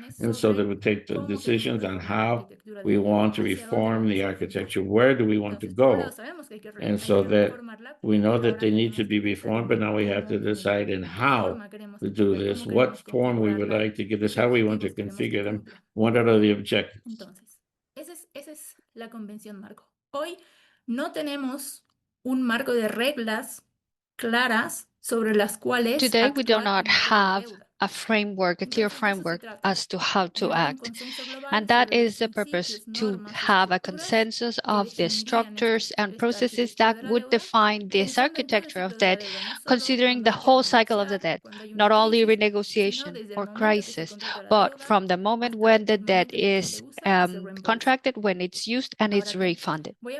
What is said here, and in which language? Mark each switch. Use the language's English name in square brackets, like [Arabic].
[English] And so they would take the decisions on how we want to reform the architecture. Where do we want to go? And so that we know that they need to be reformed, but now we have to decide in how to do this, what form we would like to give this, how we want to configure them, what are the objectives. [Spanish] Esa es la convención marco. Hoy no tenemos un marco de reglas claras sobre las cuales [English] Today we do not have a framework, a clear framework as to how to act. And that is the purpose, to have a consensus of the structures and processes that would define this architecture of debt, considering the whole cycle of the debt, not only renegotiation or crisis, but from the moment when the debt is contracted, when it's used and it's refunded.